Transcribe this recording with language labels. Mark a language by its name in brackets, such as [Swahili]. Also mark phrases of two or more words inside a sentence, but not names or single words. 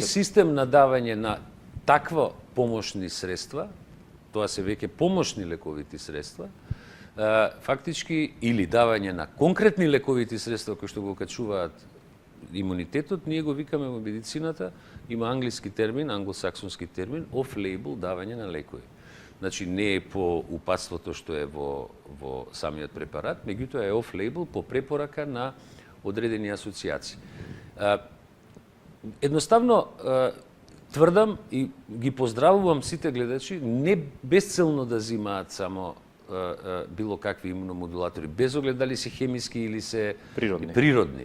[Macedonian] систем на давање на таква помошни средства, тоа се веќе помошни лековити средства, фактички или давање на конкретни лековити средства кои што го качуваат имунитетот, ние го викаме во медицината, има англиски термин, англосаксонски термин, off-label давање на лекови. Значи не е по упатството што е во самиот препарат, меѓутоа е off-label по препорака на одредени асоциации. Едноставно тврдам и ги поздравувам сите гледачи, не безцелно да земаат само било какви имуномодулатори, без оглед дали се хемиски или се природни.